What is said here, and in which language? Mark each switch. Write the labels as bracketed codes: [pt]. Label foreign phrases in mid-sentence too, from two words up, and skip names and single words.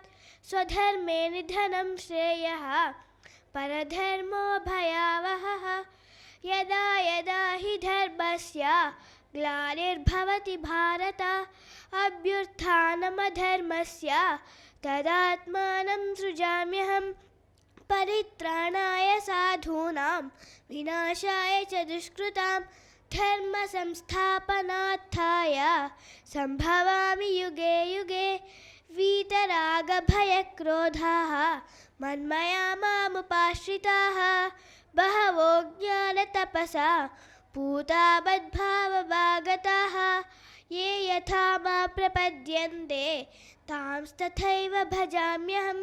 [sa] స్వధర్మే నిధనం శ్రేయః పరధర్మో భయావహః. యదా యదా హి ధర్మస్య గ్లానిర్భవతి భారత అభ్యుత్థానమధర్మస్య తదాత్మానం సృజామ్యహం. పరిత్రాణాయ సాధూనాం వినాశాయ చ దుష్కృతాం. ధర్మ సంస్థాపనార్థాయ సంభవామి యుగే యుగే. వీతరాగ భయక్రోధాః మన్మయా మాముపాశ్రితాః. బహవో జ్ఞాన తపసా పూతా మద్భావమాగతాః. ఏ యథా మా ప్రపద్యంతే తాంస్తథైవ భజామ్యహం.